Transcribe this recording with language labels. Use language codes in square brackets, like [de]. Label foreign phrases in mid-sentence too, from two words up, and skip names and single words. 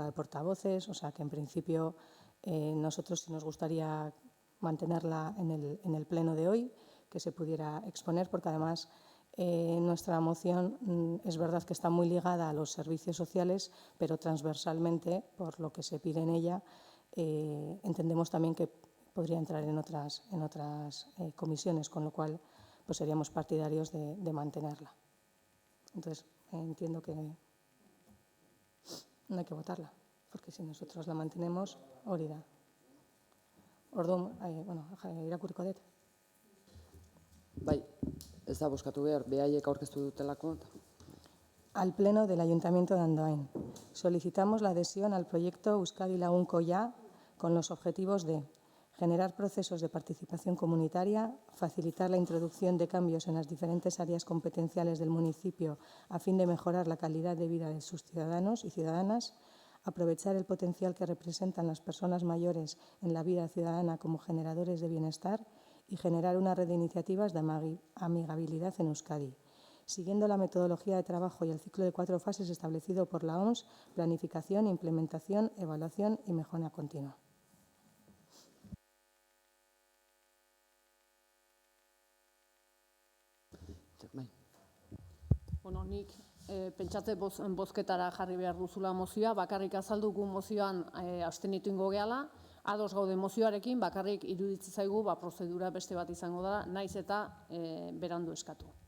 [es] de Portavoces, o sea que en principio nosotros sí nos gustaría mantenerla en el pleno de hoy, que se pudiera exponer, porque además nuestra moción es verdad que está muy ligada a los servicios sociales, pero transversalmente, por lo que se pide en ella, entendemos también que podría entrar en otras comisiones, con lo cual pues seríamos partidarios de mantenerla. Entonces, entiendo que no hay que votarla, porque si nosotros la mantenemos, [eu] hori da. Orduan, irakurriko dut. Bai, ez da bozkatu behar, behaiek aurkeztu dutelako. [es] Al Pleno del Ayuntamiento de Andoain. Solicitamos la adhesión al proyecto Euskadi Lagunko Ya con los objetivos de generar procesos de participación comunitaria, facilitar la introducción de cambios en las diferentes áreas competenciales del municipio a fin de mejorar la calidad de vida de sus ciudadanos y ciudadanas, aprovechar el potencial que representan las personas mayores en la vida ciudadana como generadores de bienestar y generar una red de iniciativas de amigabilidad en Euskadi, siguiendo la metodología de trabajo y el ciclo de 4 fases establecido por la OMS: planificación, implementación, evaluación y mejora continua. [eu] Bueno, nik pentsatze bozketara jarri behar duzula mozioa, bakarrik azaldugu mozioan abstenitu ingo gehala, ados gaude mozioarekin, bakarrik iruditzen zaigu prozedura beste bat izango da, naiz eta berandu eskatu.